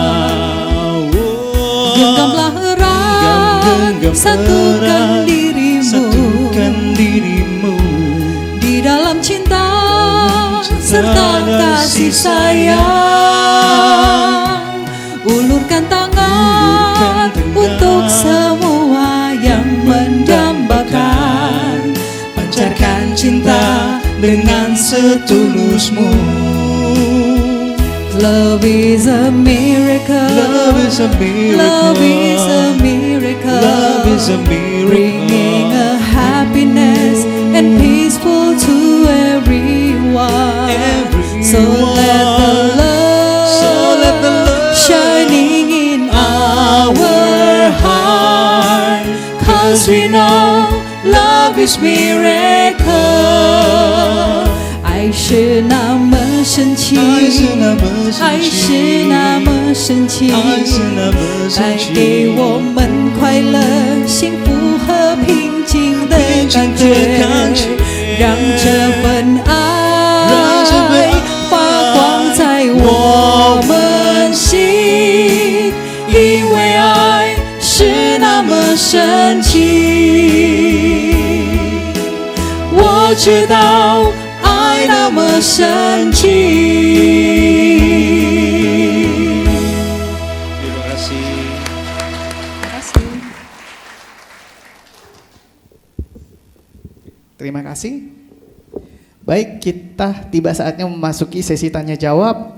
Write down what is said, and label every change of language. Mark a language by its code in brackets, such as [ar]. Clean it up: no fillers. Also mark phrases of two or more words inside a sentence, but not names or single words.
[id] Genggamlah erat, satukan dirimu di dalam cinta serta kasih sayang. Ulurkan tangan untuk semua yang mendambakan, pancarkan cinta dengan setulusmu. [en] Love is a miracle. Love is a miracle. Love is a miracle. Love is a miracle. Bringing a happiness and peaceful to everyone. So let the love shining in our heart, 'cause we know love is miracle. [zh] 爱是那么神奇，爱是那么神奇，带给我们快乐、幸福和平静的感觉，让这份爱发光在我们心，因为爱是那么神奇。我知道爱那么神奇。 [id] Terima kasih. Terima kasih. Baik, kita tiba saatnya memasuki sesi tanya jawab.